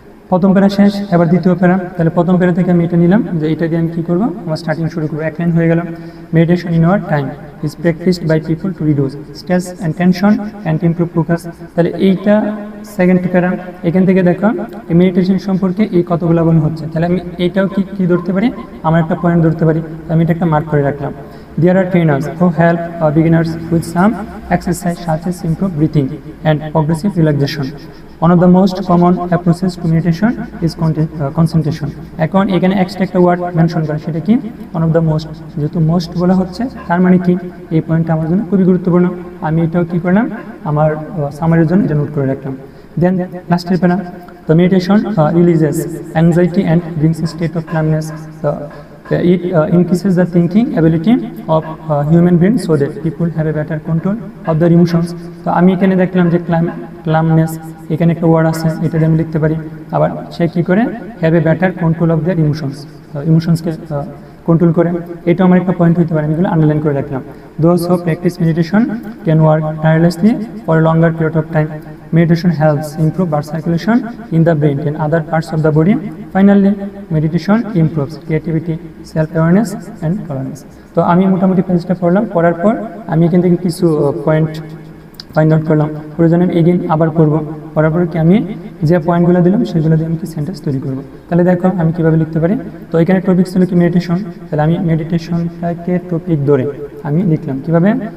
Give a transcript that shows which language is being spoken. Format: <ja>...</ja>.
<bn>প্রথম প্যারা শেষ, এবার দ্বিতীয় প্যারা। তাহলে প্রথম প্যারা থেকে আমি এটা নিলাম যে এটা দিয়ে আমি কী করবো, আমার স্টার্টিং শুরু করবো। 1 লাইন হয়ে গেল।</bn> <en>Meditation in our time is practised by people to reduce stress and tension and improve focus.</en> <bn>তাহলে এইটা সেকেন্ড প্যারা। এখান থেকে দেখো এই মেডিটেশন সম্পর্কে এই কতগুলো বলা হচ্ছে। তাহলে আমি এইটাও কি ধরতে পারি, আমার একটা পয়েন্ট ধরতে পারি। তো আমি এটা একটা মার্ক করে রাখলাম।</bn> <en>There are trainers who help beginners with some exercise such as improve breathing and progressive relaxation. One of the most common approaches to meditation is concentration.</en> <bn>এখন এখানে এক্সট্রা একটা ওয়ার্ড মেনশন করে, সেটা কি</bn> <en>One of the most.</en> <bn>যেহেতু most বলা হচ্ছে তার মানে কি এই পয়েন্টটা আমার জন্য খুবই গুরুত্বপূর্ণ। আমি এটাও কী করলাম, আমার সামারির জন্য এটা নোট করে রাখলাম। দেন লাস্টের প্যারা,</bn> <en>the meditation releases anxiety and brings a state of calmness. It increases the thinking ability of human brain so that people have a better control of their emotions.</en> <bn>তো আমি এখানে দেখলাম যে ক্লামনেস, এখানে একটা ওয়ার্ড আছে, এটা দিয়ে আমি লিখতে পারি। আবার সে কী করে,</bn> <en>have a better control of their ইমোশনসকে</en> <bn>control করে, এটা আমার একটা পয়েন্ট হতে পারে। আমি এগুলো আন্ডারলাইন করে রাখলাম।</bn> <en>Those who practise meditation can work tirelessly for a longer period of time. meditation helps improve blood circulation in the brain and other parts of the body. Finally, meditation improves creativity, self-awareness and tolerance.</en> <bn>তো আমি মোটামুটি পেজটা পড়লাম, পড়ার পর আমি এখান থেকে কিছু পয়েন্ট ফাইন্ড আউট করলাম, প্রয়োজনে এগেইন আবার পড়বো, পড়ার পর কি আমি যে পয়েন্টগুলো দিলাম সেগুলো দিয়ে আমি কি সেন্টেন্স তৈরি করবো। তাহলে দেখো আমি কীভাবে লিখতে পারি। তো এখানে টপিক ছিল কি মেডিটেশন, তাহলে আমি মেডিটেশনটাকে টপিক ধরে আমি লিখলাম কীভাবে।</bn>